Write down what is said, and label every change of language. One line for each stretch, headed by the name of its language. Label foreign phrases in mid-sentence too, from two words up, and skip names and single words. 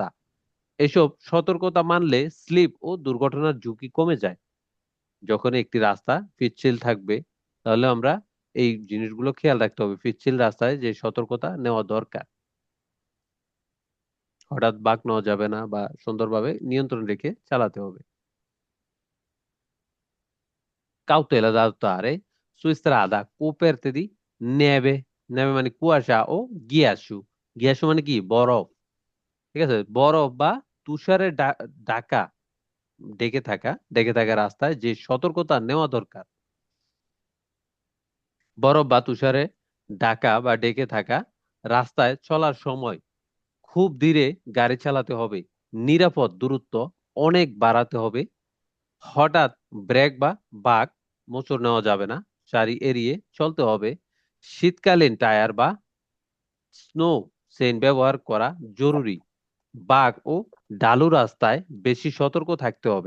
Bangla: এসব সতর্কতা মানলে স্লিপ ও দুর্ঘটনার ঝুঁকি কমে যায়। যখন একটি রাস্তা পিচ্ছিল থাকবে, তাহলে আমরা এই জিনিসগুলো খেয়াল রাখতে হবে, পিচ্ছিল রাস্তায় যে সতর্কতা নেওয়া দরকার। হঠাৎ বাঁক নেওয়া যাবে না বা সুন্দরভাবে নিয়ন্ত্রণ রেখে চালাতে হবে।
Italian: Cautela da adottare su strada coperta di neve, neve
Bangla: মানে কুয়াশা, ও গিয়াসু, গিয়াসু মানে কি? বরফ। ঠিক আছে, বরফ বা তুষারে ঢাকা, ডেকে থাকা রাস্তায় যে সতর্কতা নেওয়া দরকার। বরফ বা তুষারে ঢাকা বা ডেকে থাকা রাস্তায় চলার সময় খুব ধীরে গাড়ি চালাতে হবে, নিরাপদ দূরত্ব অনেক বাড়াতে হবে, হঠাৎ ব্রেক বা বাঁক মোচড় নেওয়া যাবে না, সারি এড়িয়ে চলতে হবে, শীতকালীন টায়ার বা স্নো চেইন ব্যবহার করা জরুরি, বাঁক ও ঢালু রাস্তায় বেশি সতর্ক থাকতে হবে।